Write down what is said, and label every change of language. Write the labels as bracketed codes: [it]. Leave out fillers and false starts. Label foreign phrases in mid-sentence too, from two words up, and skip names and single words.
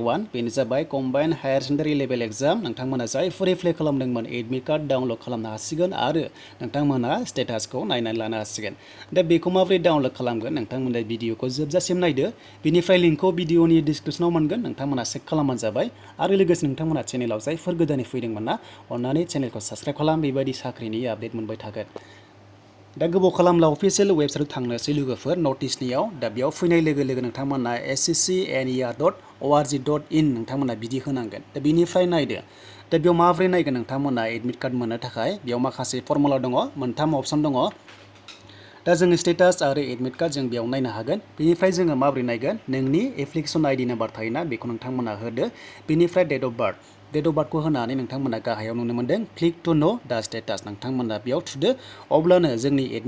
[brx] 1 बेनो जाबाय [en] combined higher secondary level exam [brx] नोंथांमोना जायफोर एप्लाइ खालामदोंमोन [en] admit card download [brx] खालामनो हासिगोन आरो नोंथांमोना स्टेटासखौ नायनानै लानो हासिगोन दा बेखौ माबोरै डाउनलड खालामगोन नोंथांमोना भिडिअखौ जोबजासिम नायदो बेनिफ्राय लिंकखौ भिडिअनि डिसक्रिपसनाव मोनगोन नोंथांमोना चेक खालामबानो जाबाय आरो लोगोसे नोंथांमोना चेनेलाव जायफोर गोदानै फैदोंमोन ना अन्नानै चेनेलखौ साबस्क्राइब खालाम बेबायदि साख्रिनि आपडेट मोनबाय थागोन दा गोबाव खालामला अफिसियेल वेबसाइटआव थांनोसै लोगोफोर नटिसनियाव दा बेयाव फैनाय लोगो लोगो नोंथांमोना sscner.or.in नोंथांमोना बिदि होनांगोन दा बिनिफ्राय नायदो दा बेयाव माबोरै नायगोन नोंथांमोना [en] admit card [brx] मोननो थाखाय बेयाव माखासे फर्मुला दङ मोनथाम अपसन दङ दा जों स्टेटास आरो [en] admit card [brx] जों बेयाव नायनो हागोन बेनिफ्राय जोङो माबोरै नायगोन नोंनि [en] application ID number [brx] थायोना बेखौ नोंथांमोना होदो बेनिफ्राय डेट अफ बार्थखौ होनानै नोंथांमोना गाहायाव नुनो मोनदों [en] click to know [brx] दा स्टेटास नोंथांमोना बेयाव थुदो अब्लानो जोंनि एडमिट